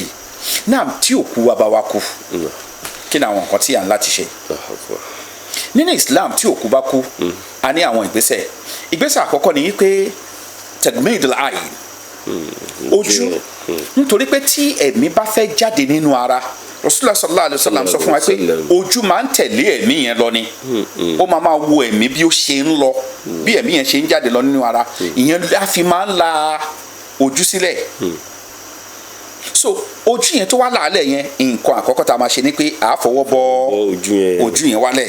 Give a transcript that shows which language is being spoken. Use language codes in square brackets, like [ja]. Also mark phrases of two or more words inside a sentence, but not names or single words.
[yo] náà tí òkú wa bá wa kú kí ni àwọn nǹkan tí à ń láti ṣe. nínú Islam tí òkú bá kú a ní àwọn ìgbésẹ̀ àkọ́kọ́ ni wípé [ar] تغميض العين [yo] ojú nítorí pé tí ẹ̀mí bá fẹ́ jáde nínú ara [ar] رسول الله صلى الله عليه وسلم [yo] sọ fún wa pé ojú máa ń tẹ̀lé ẹ̀mí yẹn lọ ni ó máa wo ẹ̀mí bí ó ṣe ń lọ bí ẹ̀mí yẹn ṣe ń jáde lọ nínú ara ìyẹn á fi máa ń la ojú sílẹ̀. so ojú yẹn tó wá làálẹ̀ yẹn nǹkan àkọ́kọ́ tá a máa ṣe ni pé à á fọwọ́ bọ ojú yẹn wálẹ̀.